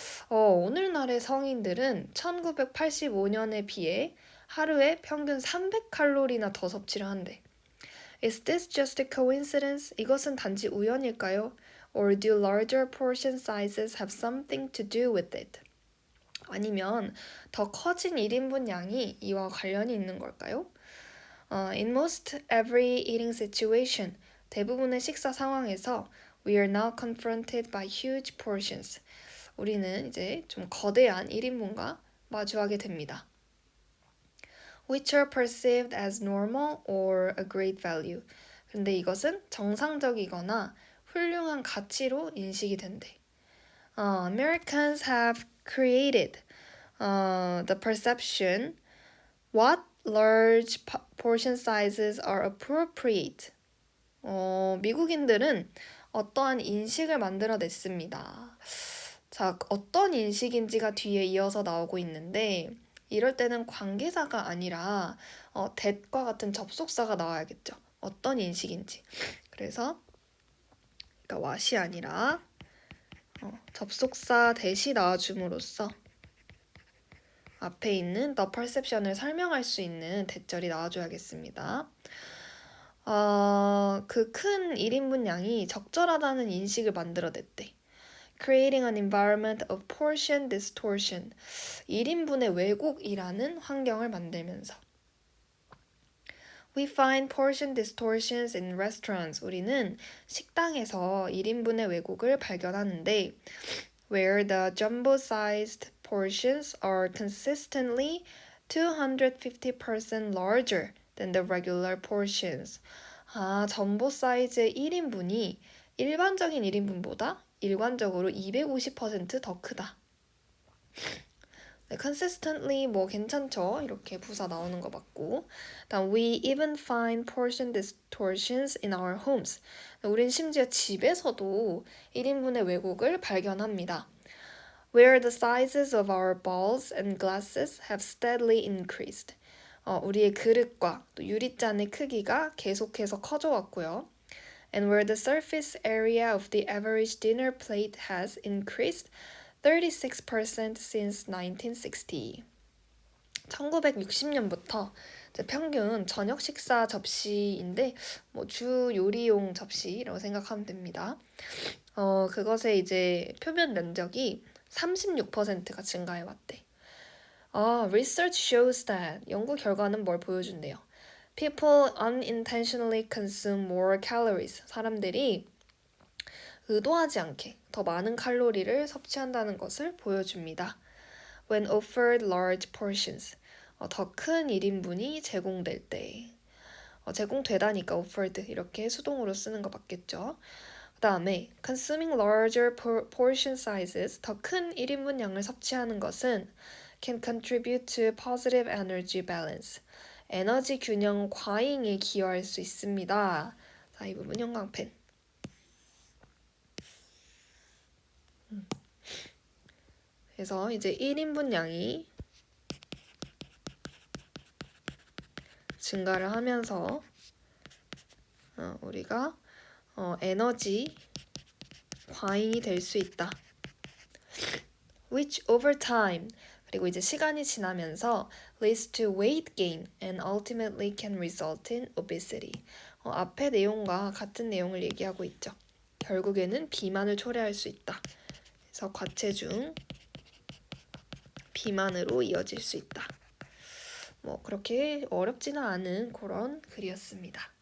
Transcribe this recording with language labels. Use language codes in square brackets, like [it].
[ko] 오늘날의 성인들은 1985년에 비해 하루에 평균 300칼로리나 더 섭취를 한대. [en] Is this just a coincidence? [ko] 이것은 단지 우연일까요? [en] Or do larger portion sizes have something to do with it? [ko] 아니면 더 커진 1인분 양이 이와 관련이 있는 걸까요? [en] In most every eating situation, [ko] 대부분의 식사 상황에서 [en] we are now confronted by huge portions. [ko] 우리는 이제 좀 거대한 1인분과 마주하게 됩니다. [en] Which are perceived as normal or a great value. [ko] 근데 이것은 정상적이거나 훌륭한 가치로 인식이 된대. [en] Americans have created the perception what large portion sizes are appropriate. [ko] 미국인들은 어떠한 인식을 만들어냈습니다. 자, 어떤 인식인지가 뒤에 이어서 나오고 있는데 이럴 때는 관계사가 아니라 that과 같은 접속사가 나와야겠죠. 어떤 인식인지. 그래서 그러니까 what이 아니라 접속사 that이 나와줌으로써 앞에 있는 the perception을 설명할 수 있는 대절이 나와줘야겠습니다. 그 큰 1인분 양이 적절하다는 인식을 만들어냈대. [en] Creating an environment of portion distortion. [ko] 1인분의 왜곡이라는 환경을 만들면서. [en] We find portion distortions in restaurants. [ko] 우리는 식당에서 1인분의 왜곡을 발견하는데 [en] where the jumbo-sized portions are consistently 250% larger than the regular portions. [ko] 전보 사이즈의 1인분이 일반적인 1인분보다 일관적으로 250% 더 크다. 네, consistently 괜찮죠? 이렇게 부사 나오는 거 맞고. 다음 [en] we even find portion distortions in our homes. [ko] 우린 심지어 집에서도 1인분의 왜곡을 발견합니다. [en] Where the sizes of our bowls and glasses have steadily increased. [ko] 우리의 그릇과 또 유리잔의 크기가 계속해서 커져 왔고요. [en] And where the surface area of the average dinner plate has increased 36% since 1960. [ko] 1960년부터 평균 저녁 식사 접시인데 주 요리용 접시라고 생각하면 됩니다. 그것의 이제 표면 면적이 36%가 증가해 왔대. [en] Research shows that [ko] 연구 결과는 뭘 보여준대요? [en] People unintentionally consume more calories. [ko] 사람들이 의도하지 않게 더 많은 칼로리를 섭취한다는 것을 보여줍니다. [en] When offered large portions. [ko] 더 큰 1인분이 제공될 때. 제공되다니까 offered 이렇게 수동으로 쓰는 거 맞겠죠? 그 다음에 [en] consuming larger portion sizes. [ko] 더 큰 1인분 양을 섭취하는 것은 [en] can contribute to positive energy balance. [ko] 에너지 균형 과잉에 기여할 수 있습니다. 자, 이 부분 형광펜. 그래서 이제 1인분 양이 증가를 하면서 우리가 에너지 과잉이 될 수 있다. [en] Which over time [ko] 그리고 이제 시간이 지나면서 [en] leads to weight gain and ultimately can result in obesity. [ko] 앞의 내용과 같은 내용을 얘기하고 있죠. 결국에는 비만을 초래할 수 있다. 그래서 과체중 비만으로 이어질 수 있다. 뭐 그렇게 어렵지는 않은 그런 글이었습니다.